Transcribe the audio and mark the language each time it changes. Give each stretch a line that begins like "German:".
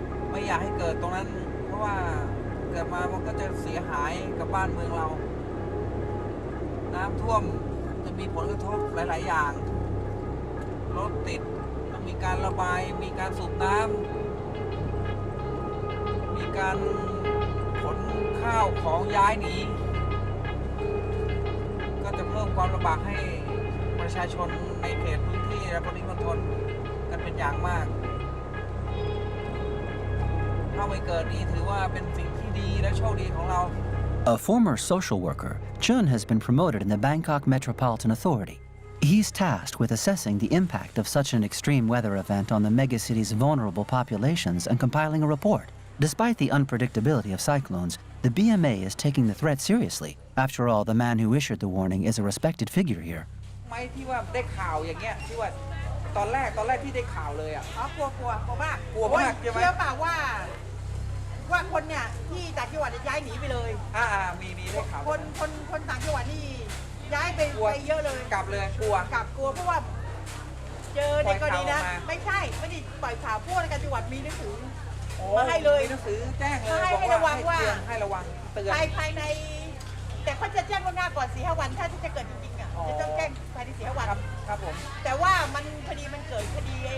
Thai: ไม่อยากให้เกิดตรงนั้นเพราะว่าเกิดมามันก็จะเสียหายกับบ้านเมืองเราน้ำท่วมจะมีผลกระทบหลายๆอย่างรถติดต้องมีการระบายมีการสูบน้ำมีการขนข้าวของย้ายหนี ก็จะเพิ่มความลำบากให้ประชาชนในเขตพื้นที่และปริมณฑลกันเป็นอย่างมากถ้าไม่เกิดนี่ถือว่าเป็นสิ่งที่ดีและโชคดีของเรา
English: A former social worker, Chun has been promoted in the Bangkok Metropolitan Authority. He's tasked with assessing the impact of such an extreme weather event on the megacity's vulnerable populations and compiling a report. Despite the unpredictability of cyclones, the BMA is taking the threat seriously. After all, the man who issued the warning is a respected figure here.
Thai: ไม่ที่ว่าได้ข่าวอย่างเงี้ยที่ว่าตอนแรกที่ได้ข่าวเลยอ่ะกลัวมากใช่ไหมเชื่อเปล่าว่า ว่าคนเนี่ยที่ต่างจังหวัดย้ายหนีไปเลยมีได้ข่าวคนต่างจังหวัดนี่ย้ายไปเยอะเลยกลับเลยกลัวเพราะว่าเจอในกรณีนะไม่ใช่ไม่ได้ปล่อยข่าวพวกในการจังหวัดมีหนังสือมาให้เลยหนังสือแจ้งเลยให้ระวังว่าให้ระวังเตือนภายในแต่เขาจะแจ้งล่วงหน้าก่อน 4-5 วันถ้าจะเกิดจริงๆอ่ะจะต้องแจ้งภายใน 4-5 วันครับผมแต่ว่ามันพอดีมันเกิดคดี